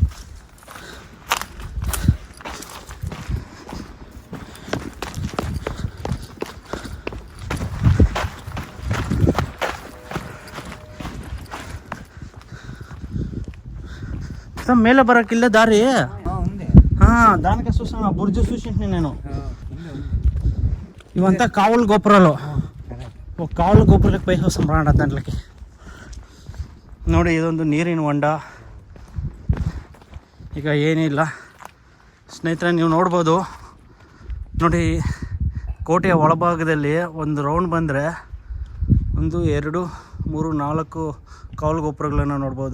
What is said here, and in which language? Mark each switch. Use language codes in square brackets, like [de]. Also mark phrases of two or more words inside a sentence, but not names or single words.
[kn] ಮೇಲೆ ಬರೋಕ್ಕಿಲ್ಲ ದಾರಿ. [te] దానికే చూసాను, ఆ బుర్జు చూసింటి నేను. ఇవంతా కావుల గోపురాలు. ఒక కావుల గోపురాలకు పైకి వస్తాం రాండ దాంట్లోకి. [kn] ನೋಡಿ, ಇದೊಂದು ನೀರಿನ ಹೊಂಡ. ಈಗ ಏನಿಲ್ಲ ಸ್ನೇಹಿತರೆ, ನೀವು ನೋಡ್ಬೋದು. ನೋಡಿ, ಕೋಟೆಯ ಒಳಭಾಗದಲ್ಲಿ ಒಂದು ರೌಂಡ್ ಬಂದರೆ 1 2 3 4 ಕಾವಲು ಗೋಪುರಗಳನ್ನು ನೋಡ್ಬೋದು.